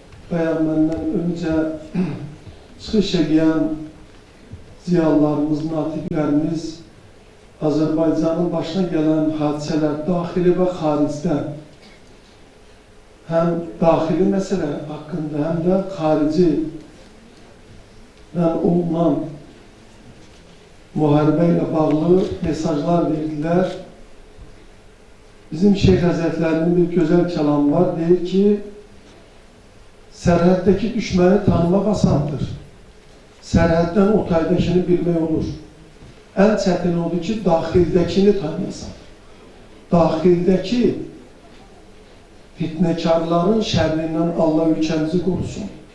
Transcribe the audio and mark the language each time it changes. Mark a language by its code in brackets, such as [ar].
[az] Bəyan məndən öncə çıxış edən ziyalılarımız, natiqlərimiz Azərbaycanın başına gələn hadisələr daxili və xaricdə, həm daxili məsələ haqqında, həm də xarici olunan müharibə ilə bağlı mesajlar verdilər. [tr] bizim Şeyh Hazretlerinin bir güzel kelamı var. [az] Deyir ki, sərhəddəki düşməni tanımaq asandır. Sərhəddən otaydakini bilmək olur. Ən çətin odur ki, daxildəkini tanıyasan. Daxildəki fitnəkarların şərrindən Allah ülkəmizi qorusun.